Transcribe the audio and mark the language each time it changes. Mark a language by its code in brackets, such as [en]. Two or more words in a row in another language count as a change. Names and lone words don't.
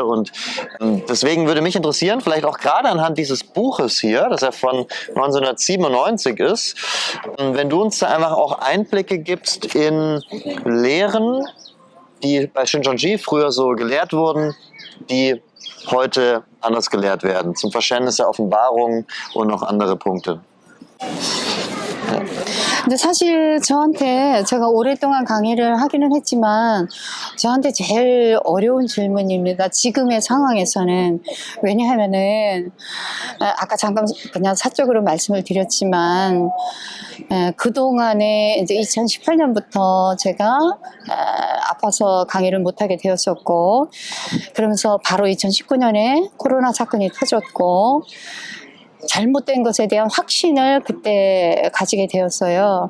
[de] Und deswegen würde mich interessieren, vielleicht auch gerade anhand dieses Buches hier, das ja von 1997 ist, wenn du uns da einfach auch Einblicke gibst in Lehren, die bei Shincheonji früher so gelehrt wurden, die heute anders gelehrt werden, zum Verständnis der Offenbarung und noch andere Punkte. [ko] 근데 사실 저한테, 제가 오랫동안 강의를 하기는 했지만 저한테 제일 어려운 질문입니다. 지금의 상황에서는. 왜냐하면은 아까 잠깐 그냥 사적으로 말씀을 드렸지만 그동안에 이제 2018년부터 제가 아파서 강의를 못하게 되었었고, 그러면서 바로 2019년에 코로나 사건이 터졌고 잘못된 것에 대한 확신을 그때 가지게 되었어요.